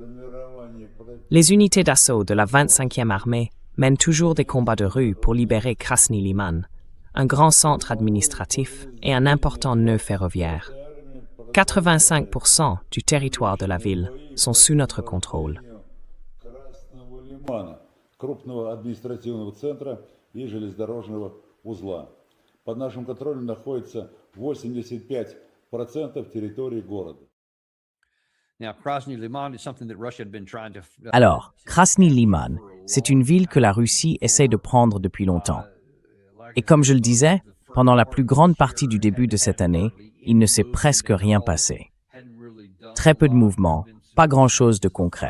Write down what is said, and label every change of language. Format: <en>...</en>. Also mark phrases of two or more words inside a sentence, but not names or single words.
<fr>Les unités d'assaut de la 25e armée mènent toujours des combats de rue pour libérer Krasny Liman, un grand centre administratif et un important nœud ferroviaire. 85% du territoire de la ville sont sous notre contrôle.</fr> <ru>Крупного административного центра и железнодорожного узла. Под нашим контролем находится 85% территории города.</ru> <fr>Alors, Krasny Liman, c'est une ville que la Russie essaie de prendre depuis longtemps. Et comme je le disais, pendant la plus grande partie du début de cette année, il ne s'est presque rien passé. Très peu de mouvements, pas grand-chose de concret.</fr>